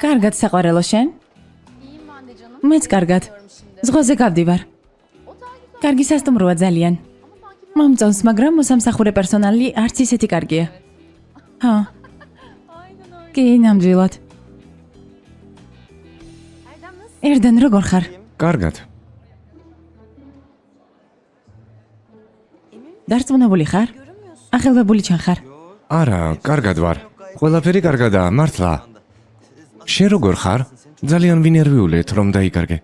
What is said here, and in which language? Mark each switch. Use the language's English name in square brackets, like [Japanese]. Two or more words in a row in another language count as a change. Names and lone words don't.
[Georgian] კარგად საყვარელო შენ? [Turkish] iyiyim ben de canım. [Georgian] მეც კარგად. [Turkish] Diyorum şimdi. [Georgian] ზღვაზე გავდივარ. [Turkish] O da güzel [Georgian] კარგი სასტუმროა ძალიან. [Turkish] ama sanki [Georgian] მომწონს, მაგრამ მოსამსახურე პერსონალი არც ისეთი კარგია. ჰა, [Turkish] aynen öyle. [Georgian] კი, ნამდვილად. [Turkish] Erdem nasıl? [Georgian] ერდენ როგორ ხარ? კარგად. დარწმუნებული ხარ? [Turkish] Görünmüyorsun. [Georgian] ახელვებული ჩან ხარ? არა, კარგად ვარ. ყველაფერი კარგადაა, მართლა. შენ როგორ ხარ? ძალიან ვინერვიულეთ, რომ დაიკარგე.